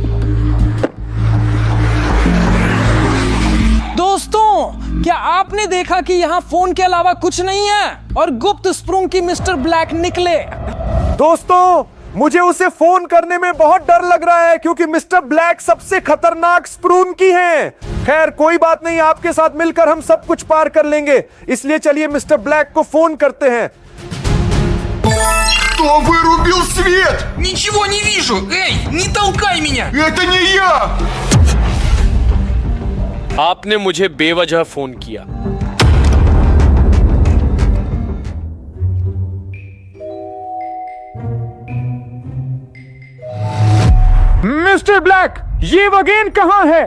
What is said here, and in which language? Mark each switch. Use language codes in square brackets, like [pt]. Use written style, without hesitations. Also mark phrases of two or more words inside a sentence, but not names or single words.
[hi] दोस्तों क्या आपने देखा कि यहाँ फोन के अलावा कुछ नहीं है और गुप्त स्प्रंकी मिस्टर ब्लैक निकले। दोस्तों मुझे उसे फोन करने में बहुत डर लग रहा है क्योंकि मिस्टर ब्लैक सबसे खतरनाक स्प्रंकी हैं। खैर कोई बात नहीं, आपके साथ मिलकर हम सब कुछ पार कर लेंगे। इसलिए चलिए मिस्टर ब्लैक को फोन करते हैं। [ru] Кто вырубил свет? Ничего не вижу! Эй, не толкай меня! Это не я! [hi] आपने मुझे बेवजह फोन किया। मिस्टर ब्लैक, ये वगेन कहां है?